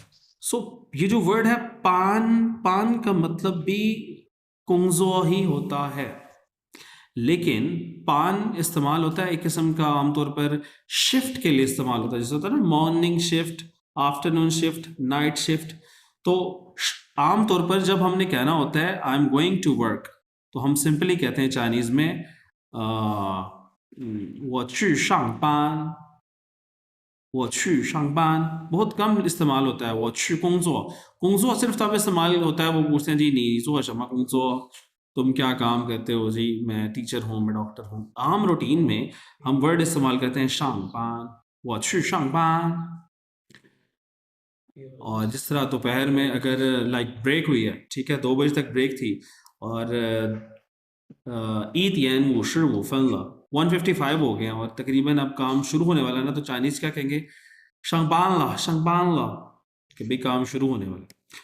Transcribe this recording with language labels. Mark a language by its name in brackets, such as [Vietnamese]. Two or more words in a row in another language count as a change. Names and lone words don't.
[Urdu] سو یہ جو ورڈ ہے پان، پان کا مطلب بھی کونگجو ہی ہوتا ہے، لیکن پان استعمال ہوتا ہے ایک قسم کا، عام طور پر شفٹ کے لیے استعمال ہوتا ہے. جیسے ہوتا ہے نا [English] morning shift, afternoon shift, night shift. [Urdu] تو عام طور پر جب ہم نے کہنا ہوتا ہے [English] I am going to work, [Urdu] تو ہم سمپلی کہتے ہیں چائنیز میں [Chinese] 我去上班, 我去上班। [Urdu] بہت کم استعمال ہوتا ہے [Chinese] 我去工作। [Urdu] 工作 صرف تب استعمال ہوتا ہے، وہ پوچھتے ہیں جی [Chinese] 你做什么工作, [Urdu] تم کیا کام کرتے ہو? جی میں ٹیچر ہوں، میں ڈاکٹر ہوں. عام روٹین میں ہم ورڈ استعمال کرتے ہیں [Chinese] 上班, 我去上班। [Urdu] اور جس طرح دوپہر میں اگر [English] like break [Urdu] ہوئی ہے، ٹھیک ہے، 2 بجے تک بریک تھی، اور 1:55 ہو گئے ہیں اور تقریباً اب کام شروع ہونے والا ہے نا، تو چائنیز کیا کہیں گے? [Chinese] 上班了, [Urdu] کہ بھائی کام شروع ہونے والا.